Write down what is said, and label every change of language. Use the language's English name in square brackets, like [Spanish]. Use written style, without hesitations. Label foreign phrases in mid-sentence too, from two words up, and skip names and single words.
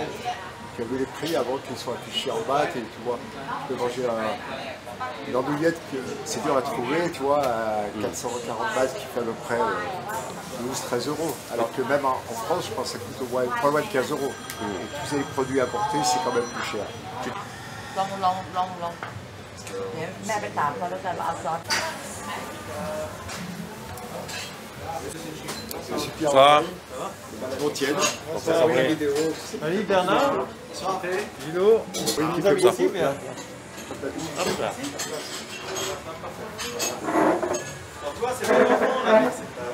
[French] Tu as vu les prix avant qu'ils soient affichés en bas, et tu vois, tu peux manger une andouillette, c'est dur à trouver, tu vois, à 440 bahts qui fait à peu près 12-13 euros. Alors que même en France, je pense que ça coûte au moins pas loin de 15 euros. Et tous les produits importés, c'est quand même plus cher. [Thai] เดี๋ยวแม่ไปตามเขาแล้วกันว่าเอาซอส [French] C'est super. Ça. On tienne. Ça va. Vidéo. Salut Bernard, Gino, Oui, comme ça. Alors toi c'est pas l'enfant là, c'est pas...